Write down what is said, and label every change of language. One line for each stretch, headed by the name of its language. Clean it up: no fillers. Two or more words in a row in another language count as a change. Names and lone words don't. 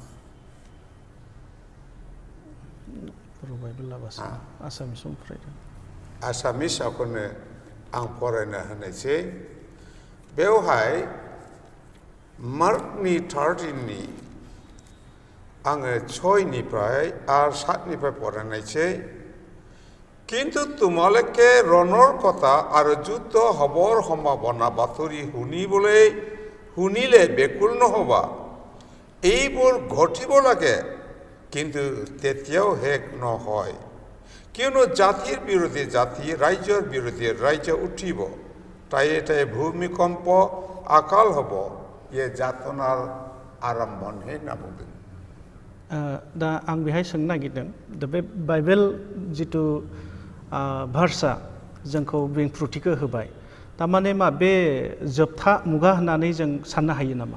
Bodo: बर' बाइबेल लाबासो आसामिसाव फरायदों आसामिसावखौनो आं फरायना होनायसै। बेवहाय मार्कनि 13 आङो 6निफ्राय आरो 7निफ्राय फरायनायसै
Assamese: কিন্তু তোমালোকে ৰণৰ কথা আৰু যুদ্ধ হবৰ সম্ভাৱনা বাতৰি শুনিলে বেকুল নহবা এইবোৰ ঘটিব লাগে কিন্তু তেতিয়াও শেষ নহয় কিয়নো জাতিৰ বিৰোধী জাতি ৰাজ্যৰ বিৰোধী ৰাজ্য উঠিব ঠায়ে ঠায়ে ভূমিকম্প আকাল হ'ব
Bodo: ये जाथनार आरम्भनि होनना बुंदों दा आं बेहाय सोंनो नागिरदों दा बे बाइबेल जिथु भार्सा जोंखौ बेंफ्रुथिखौ होबाय थारमाने मा बे जोबथा मुगा होननानै जों साननो हायो नामा